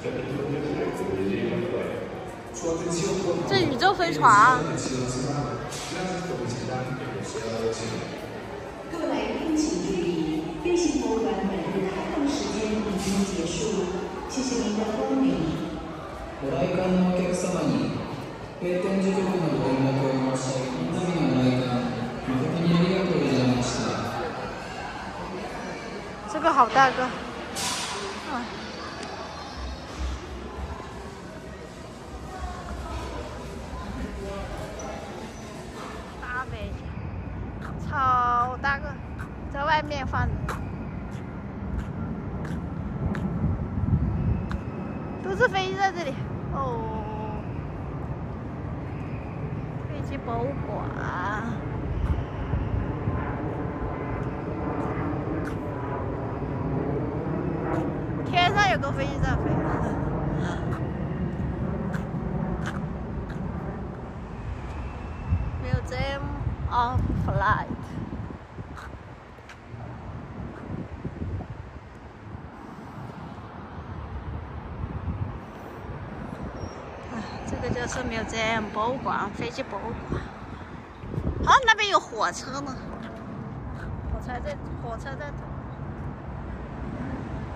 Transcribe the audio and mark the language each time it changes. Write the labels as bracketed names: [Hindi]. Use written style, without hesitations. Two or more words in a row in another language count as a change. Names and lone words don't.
[Chinese] 这宇宙飞船。各位来宾请注意，飞行博物馆本日开放时间已经结束，谢谢您的光临。 [Japanese] ご来館のお客様に閉店時刻のご連絡を申し上げ、本日のご来館誠にありがとうございました。 [Chinese] 这个好大个。大飞机，超大个，在外面放的，都是飞机在这里哦。飞机博物馆。天上有个飞机在飞。Museum of Flight。这个就是 Museum 博物馆，飞机博物馆。好，那边有火车呢。火车在走。